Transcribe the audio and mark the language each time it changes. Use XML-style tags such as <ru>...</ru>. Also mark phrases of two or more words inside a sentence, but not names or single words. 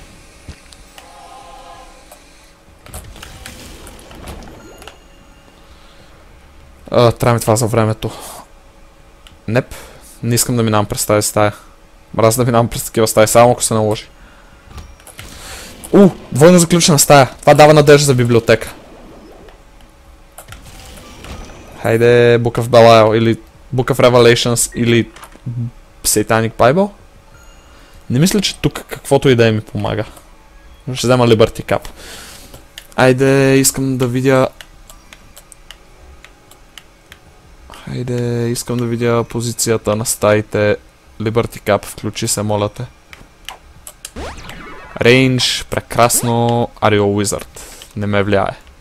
<bg>Трябва ми това за времето. Неп. Не искам да минавам през тази стая. Мразя да минавам през такива стаи, само ако се наложи. Двойно заключена стая. Това дава надежда за библиотека. Хайде, Book of Belial или Book of Revelations или Satanic Bible. Не мисля, че тук каквото и да ми помага. Ще взема Liberty Cup. Айде, искам да видя... Хайде, искам да видя позицията на стаите. Liberty Cup, включи се, моля те. Range, прекрасно.</bg> <en>Are you a wizard?</en> <bg>Не ме влияе.</bg>